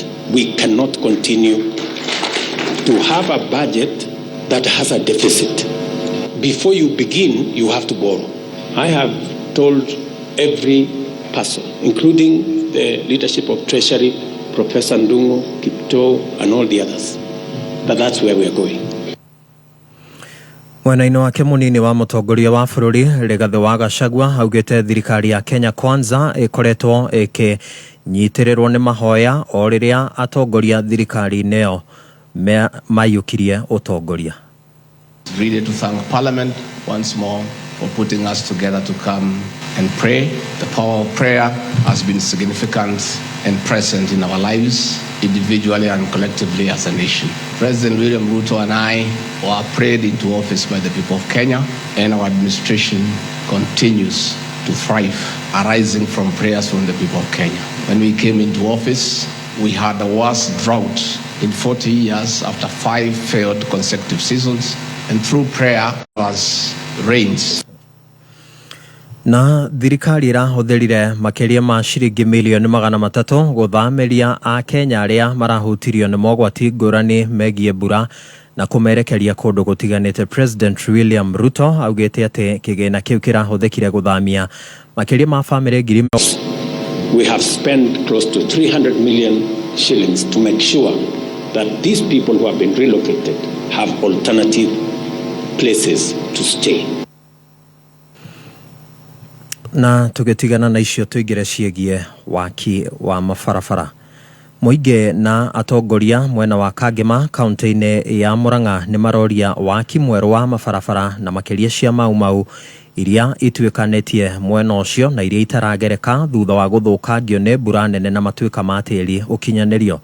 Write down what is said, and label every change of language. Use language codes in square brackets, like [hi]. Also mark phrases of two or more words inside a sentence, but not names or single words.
[en] We cannot continue to have a budget that has a deficit. Before you begin, you have to borrow. I have told every person, including the leadership of Treasury, Professor Ndungu, Kipto, and all the others, that that's where we are going. [ki] Mwena-inĩ wake mũnini wa mũtongoria wa bũrũri Rigathi wa Gachagua augĩte thirikari ya Kenya Kwanza ĩkoretwo ĩkĩnyitĩrĩrwo nĩ mahoya o rĩrĩa atongoria thirikari-inĩ ĩyo maiyũkirie ũtongoria. [en] Really to thank Parliament once more for putting us together to come and pray. The power of prayer has been significant and present in our lives, individually and collectively as a nation. President William Ruto and I were prayed into office by the people of Kenya, and our administration continues to thrive, arising from prayers from the people of Kenya. When we came into office, we had the worst drought in 40 years after 5 failed consecutive seasons, and through prayer was rains. [ki] Na thirikari ĩrahũthĩrire makĩria ma ciringi milioni 300 gũthamĩria a Kenya arĩa marahutirio nĩ mogwati ngũrani megiĩ mbura na kũmerekeria kũndũ gũtiganĩte. President William Ruto augĩte atĩ kĩgĩna kĩu kĩrahũthĩkire gũthamia makĩria ma famĩlĩ ngiri. [en] We have spent close to 300 million shillings to make sure that these people who have been relocated have alternative places to stay. [ki] Na tũgĩtigana na icio tũingĩre ciĩgiĩ waki wa mabarabara. Mũingĩ na atongoria mwena wa Kangema kaunti-inĩ ya Murang'a nĩ maroria waki mwerũ wa mabarabara na makĩria cia mau iria ituĩkanĩtie mwena ũcio na iria itaragereka thutha wa gũthũkangio nĩ mbura nene na matuĩka ma tĩri ũkinyanĩrio.